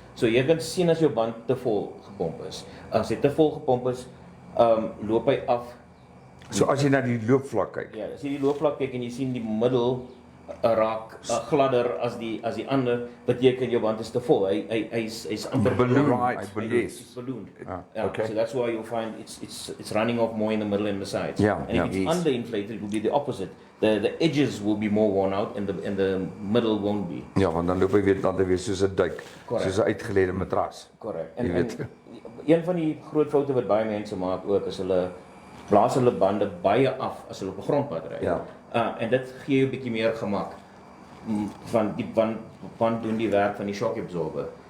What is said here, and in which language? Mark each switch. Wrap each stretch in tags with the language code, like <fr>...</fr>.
<af>So jy kan sien as jou band te vol gepomp is. As hy te vol gepomp is, loop hy af. So as jy na die loopvlak kyk. Ja, as jy die loopvlak kyk en jy sien die middel raak gladder as die ander, beteken jou band is te vol. Hy's amper</af> <en>Balloon. Right,</en> <af>Hy balloon.</af> <en>yes. It's ballooned. Okay. So that's why you'll find it's running off more in the middle and the sides. Yeah, And yeah. if it's Yes. underinflated, it will be the opposite. The edges will be more worn out and the middle won't be.</en> <af>Ja, want dan loop hy weer dan weer soos 'n duik,</af> <en>Correct.</en> <af>soos 'n uitgelede matras.</af> <en>Correct.</en> <af>Jy weet. Een van die groot foute wat baie mense maak ook is hulle blaas hulle bande baie af as hulle op 'n grondpad ry. Ja. En dit gee jou 'n bietjie meer gemak. Van die band doen die werk van die shock absorber.</af>